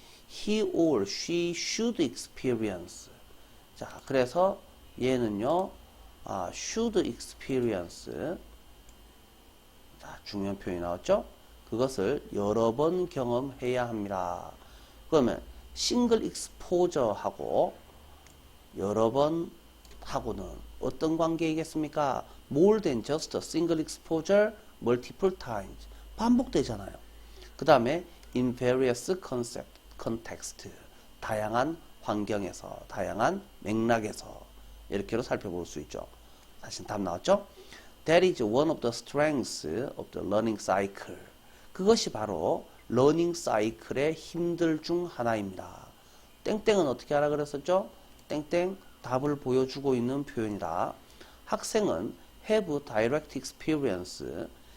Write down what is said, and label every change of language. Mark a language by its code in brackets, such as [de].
[en] he or she should experience. [ko] 자, 그래서 얘는요, [en] should experience. [ko] 자, 중요한 표현이 나왔죠? 그것을 여러 번 경험해야 합니다. 그러면 싱글 익스포저하고 여러 번 하고는 어떤 관계이겠습니까? [en] More than just a single exposure, multiple times. [ko] 반복되잖아요. 그 다음에 [en] in various context. [ko] 다양한 환경에서, 다양한 맥락에서 이렇게로 살펴볼 수 있죠. 다시 답 나왔죠? [en] That is one of the strengths of the learning cycle. [ko] 그것이 바로 러닝 사이클의 힘들 중 하나입니다. 땡땡은 어떻게 하라 그랬었죠? 땡땡 답을 보여주고 있는 표현이다. [en] 학생은 have direct experience.